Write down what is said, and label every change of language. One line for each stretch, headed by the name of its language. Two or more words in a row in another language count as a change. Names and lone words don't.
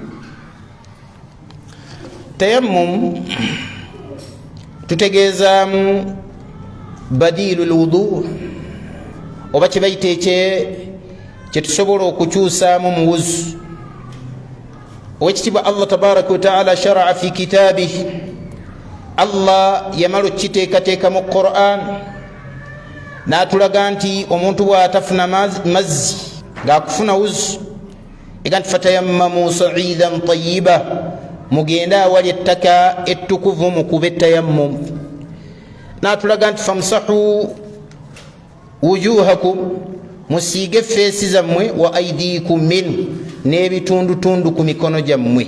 Ganda: Tayammum tutegeezaamu
Arabic: بديل الوضوء,
Ganda: oba kye bayita kye tusobola okukyusaamu mu wuzu. Owekitiibwa Allah
Arabic: تبارك وتعالى شرع في كتابه,
Ganda: Allah yamala okiteekateeka mu Qur'an n'atulaga nti omuntu bw'atafuna mazzi ng'akufuna wuzu, ega nti
Arabic: فتيمموا صعيدا طيبا,
Ganda: mugende awali ettaka ettukuvu mukube tayammum. N'atulaga nti
Arabic: فامسحوا وجوهكم,
Ganda: musiige feesi zammwe,
Arabic: وأيديكم منه,
Ganda: n'ebitundutundu ku mikono gyammwe.